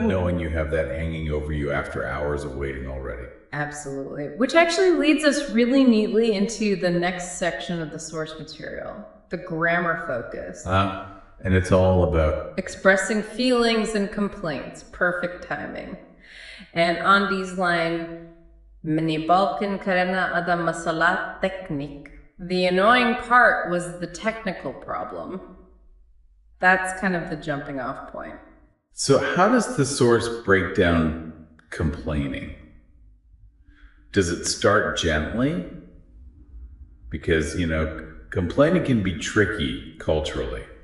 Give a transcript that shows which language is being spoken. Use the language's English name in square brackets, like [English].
[English] Knowing you have that hanging over you after hours of waiting already. Absolutely. Which actually leads us really neatly into the next section of the source material, the grammar focus. And it's all about expressing feelings and complaints. Perfect timing. And Andy's line, [Indonesian] Menyebalkan karena ada masalah teknik. [English] The annoying part was the technical problem. That's kind of the jumping off point. So how does the source break down complaining? Does it start gently? Because, complaining can be tricky culturally.